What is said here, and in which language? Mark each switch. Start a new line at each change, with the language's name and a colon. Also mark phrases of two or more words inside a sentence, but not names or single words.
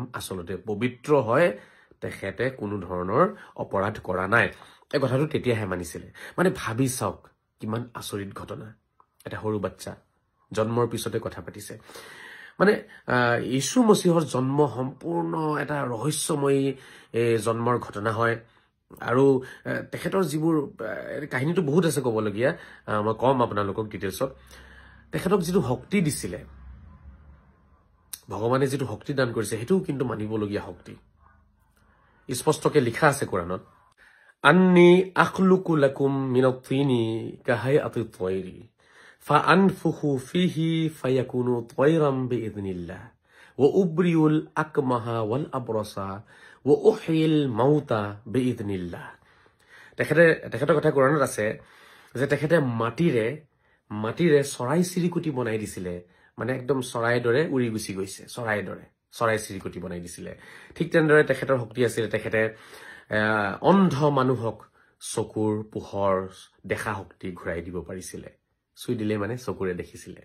Assamese: আসলতে পবিত্ৰ হয় তেখেতে কোনো ধৰণৰ অপৰাধ কৰা নাই এই কথাটো তেতিয়াহে মানিছিল মানে ভাবি চাওক কিমান আচৰিত ঘটনা এটা সৰু বাচ্চা জন্মৰ পিছতে কথা পাতিছে মানে ঈশু মসিহৰ জন্ম সম্পূৰ্ণ এটা ৰহস্যময়ী জন্মৰ ঘটনা হয় আৰু তেখেতৰ যিবোৰ কাহিনীটো বহুত আছে ক'বলগীয়া মই কম আপোনালোকক ডিটেইলছত তেখেতক যিটো শক্তি দিছিল ভগৱানে যিটো শক্তি দান কৰিছে হেতু কিন্তু মানিবলগীয়া শক্তি স্পষ্টকৈ লিখা আছে কুৰানত
Arabic: أني أخلق لكم من الطين كهيئة الطير فأنفخ فيه فيكون طيرا بإذن الله وأبرئ الأكمه والأبرص وأحيي الموتى بإذن الله
Assamese: তেখেতৰ কথা কোৰানত আছে যে তেখেতে মাটিৰে চৰাই চিৰিকটি বনাই দিছিলে মানে একদম চৰাইৰ দৰে উৰি গুচি গৈছে চৰাইৰ দৰে চৰাই চিৰিকটি বনাই দিছিলে ঠিক তেনেদৰে তেখেতৰ শক্তি আছিল তেখেতে অন্ধ মানুহক চকুৰ পোহৰ দেখা শক্তি ঘূৰাই দিব পাৰিছিলে চুই দিলে মানে চকুৰে দেখিছিলে